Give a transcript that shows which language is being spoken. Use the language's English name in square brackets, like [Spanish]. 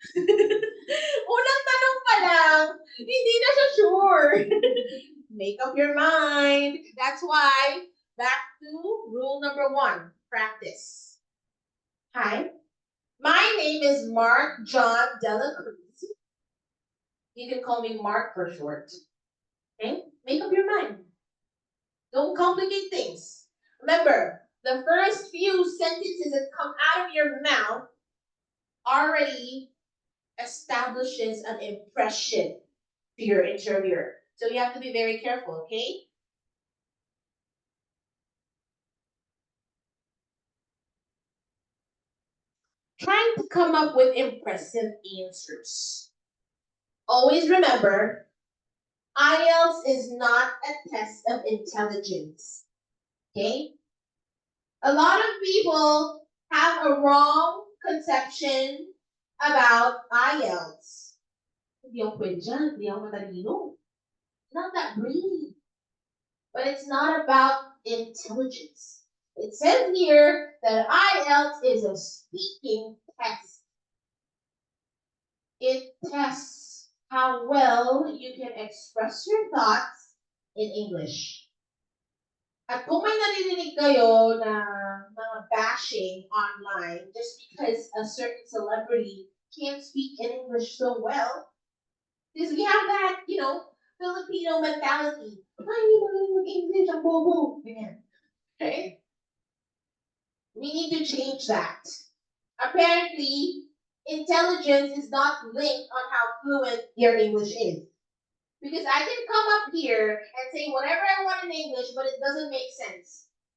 [Filipino] Unang tanong pa lang, hindi na siya sure. [English] Make up your mind. That's why, back to rule number 1, practice. Hi, my name is Mark John Dela Cruz. You can call me Mark for short. Okay? Make up your mind. Don't complicate things. Remember, the first few sentences that come out of your mouth already establishes an impression to your interviewer. So you have to be very careful, okay? Trying to come up with impressive answers. Always remember, IELTS is not a test of intelligence. Okay? A lot of people have a wrong conception about IELTS. [Filipino] Hindi ako pwede dyan, hindi ako matalino. [English] Not that brainy. But it's not about intelligence. It says here that IELTS is a speaking test. It tests how well you can express your thoughts in English. [Filipino] At kung may naririnig kayo na mga [English] bashing online just because a certain celebrity can't speak in English so well, because we have that, Filipino mentality. [Filipino] Ay, hindi magaling mag-English, ang bobo. [English] Ganyan. Okay? We need to change that. Apparently, intelligence is not linked on how fluent your English is. Because I can come up here and say whatever I want in English, but it doesn't make sense.